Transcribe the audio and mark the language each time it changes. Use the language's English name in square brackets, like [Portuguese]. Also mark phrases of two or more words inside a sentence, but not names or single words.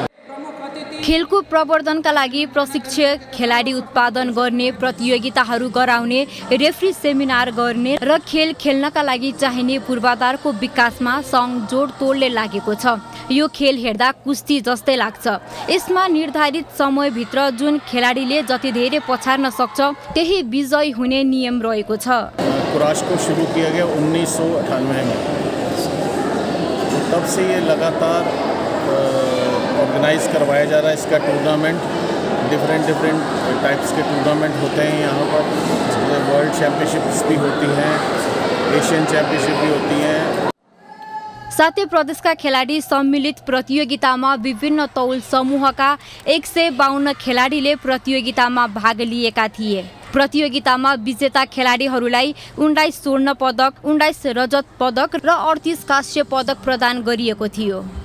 [Nepali] खेलको प्रवर्धनका लागि प्रशिक्षक, खेलाडी उत्पादन गर्ने, प्रतियोगिताहरू गराउने, रेफ्री सेमिनार गर्ने र खेल खेल्नका लागि चाहिने पूर्वाधारको विकासमा सङ्घ जोडतोडले लागेको छ। यो खेल हेर्दा कुस्ती जस्तै लाग्छ। यसमा निर्धारित समयभित्र जुन खेलाडीले जति धेरै पछार्न सक्छ त्यही विजयी हुने नियम रहेको छ। [Hindi] कुरास को शुरू किया गया 1998 में। तब से ये लगातार ऑर्गेनाइज करवाया जा रहा है। इसका टूर्नामेंट [English] different types [Hindi] के टूर्नामेंट होते हैं यहाँ पर। [English] World Championships [Hindi] भी होती हैं, [English] Asian Championship [Hindi] भी होती हैं। [Nepali] साथै प्रदेशका खेलाडी सम्मिलित प्रतियोगितामा विभिन्न तौल समूहका 152 खेलाडीले प्रतियोगितामा भाग लिएका थिए। प्रतियोगितामा विजेता खेलाडीहरूलाई 19 स्वर्ण पदक, 19 रजत पदक र 38 कांस्य पदक प्रदान गरिएको थियो।